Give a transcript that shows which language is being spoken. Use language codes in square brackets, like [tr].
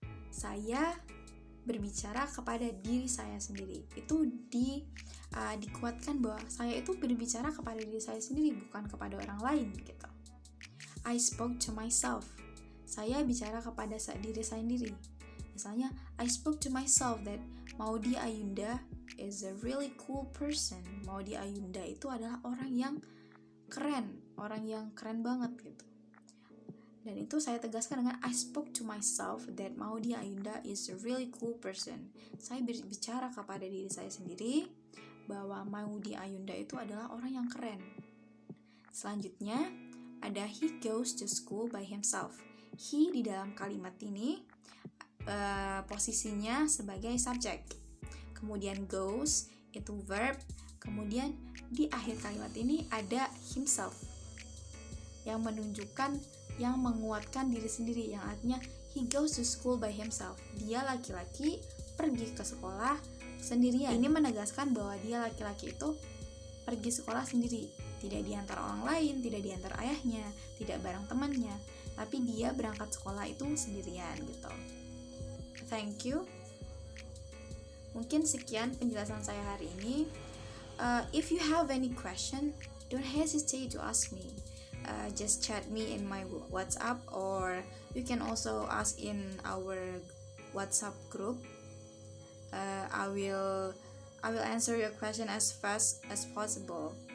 [id] Saya berbicara kepada diri saya sendiri. Itu dikuatkan bahwa saya itu berbicara kepada diri saya sendiri, bukan kepada orang lain gitu. [en] I spoke to myself. [id] Saya bicara kepada diri saya sendiri. Misalnya, [en] I spoke to myself that Maudy Ayunda is a really cool person. [id] Maudy Ayunda itu adalah orang yang keren banget gitu. Dan itu saya tegaskan dengan [en] I spoke to myself that Maudy Ayunda is a really cool person. [id] Saya berbicara kepada diri saya sendiri bahwa Maudy Ayunda itu adalah orang yang keren. Selanjutnya ada [en] he goes to school by himself. [id] He di dalam kalimat ini posisinya sebagai subjek. Kemudian goes itu verb. Kemudian di akhir kalimat ini ada himself yang menunjukkan, yang menguatkan diri sendiri, yang artinya [en] he goes to school by himself. [id] Dia laki-laki pergi ke sekolah sendirian. Ini menegaskan bahwa dia laki-laki itu pergi sekolah sendiri, tidak diantar orang lain, tidak diantar ayahnya, tidak bareng temannya, tapi dia berangkat sekolah itu sendirian gitu. [en] Thank you. [id] Mungkin sekian penjelasan saya hari ini. [en] If you have any question, don't hesitate to ask me. Just chat me in my WhatsApp, or you can also ask in our WhatsApp group. I will answer your question as fast as possible.